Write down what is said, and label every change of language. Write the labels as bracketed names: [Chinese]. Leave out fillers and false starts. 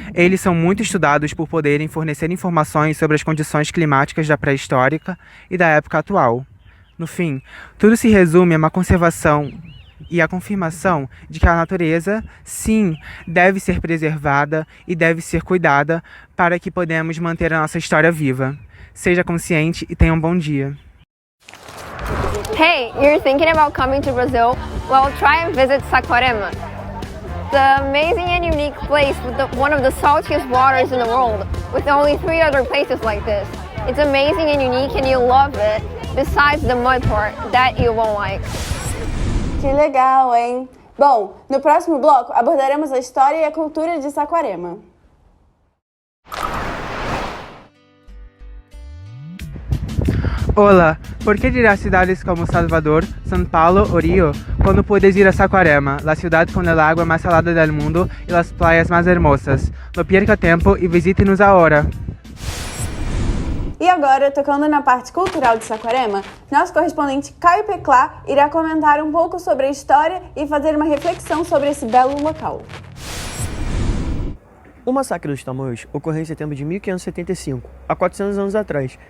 [Portuguese] Eles são muito estudados por poderem fornecer informações sobre as condições climáticas da pré-histórica e da época atual. No fim, tudo se resume a uma conservação e a confirmação de que a natureza, sim, deve ser preservada e deve ser cuidada para que podemos manter a nossa história viva. Seja consciente e tenha um bom dia. [English] Hey, you're thinking about coming to Brazil? Well, try and visit Saquarema. The amazing and unique place with one of the saltiest waters in the world, with only 3 other places like this. It's amazing and unique and you'll love it. Besides the mud part, that you won't like. [Portuguese] Que legal, hein? Bom, no próximo bloco abordaremos a história e a cultura de Saquarema. [Spanish] Olá, ¿por qué ir a ciudades como Salvador, São Paulo o Rio cuando puedes ir a Saquarema, la ciudad con el agua más salada del mundo y las playas más hermosas? No pierda tiempo y visítenos ahora. [Portuguese] E agora, tocando na parte cultural de Saquarema, nosso correspondente Caio Peclá irá comentar um pouco sobre a história e fazer uma reflexão sobre esse belo local. O Massacre dos Tamoios ocorreu em setembro de 1575, há 400 anos atrás.